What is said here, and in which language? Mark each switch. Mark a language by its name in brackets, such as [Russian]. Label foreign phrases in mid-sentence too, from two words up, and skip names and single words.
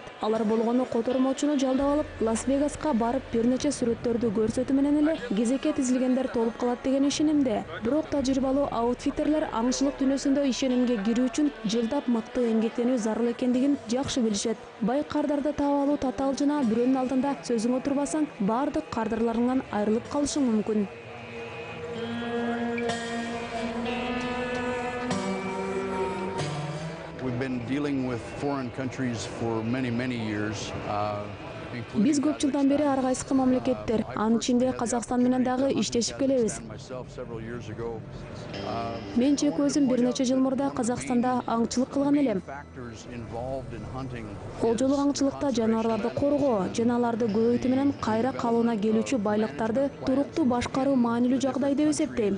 [Kyrgyz] Алар болгону котормочуну жалдап алып, Лас-Вегаска барып бир нече сүрөттөрдү көрсөтүү менен эле кезекке тизилгендер толуп калат деген ишенимде. Бирок тажрыйбалуу аутфиттерлер аңчылык дүйнөсүндө ишенимге кирүү үчүн жылдап мыкты эмгектенүү зарыл экендигин жакшы билишет. Бай кардарды таап алуу татаал жана бирөөнүн алдында сөзүңө турбасаң, бардык кардарларыңан айрылып калышың мүмкүн. [English] We've been dealing with foreign countries for many years. [Kyrgyz] Биз көп жылдан бери ар кайсы мамлекеттер, анын ичинде Казакстан менен дагы иштешип келебиз. Мен чек өзүм бир нече жыл мурда Казакстанда аңчылык кылган элем. Колжолук аңчылыкта жаныбарларды коргоо, жана аларды көбөйтүү менен кайра калыбына келүүчү байлыктарды туруктуу башкаруу маанилүү жагдай деп эсептейм.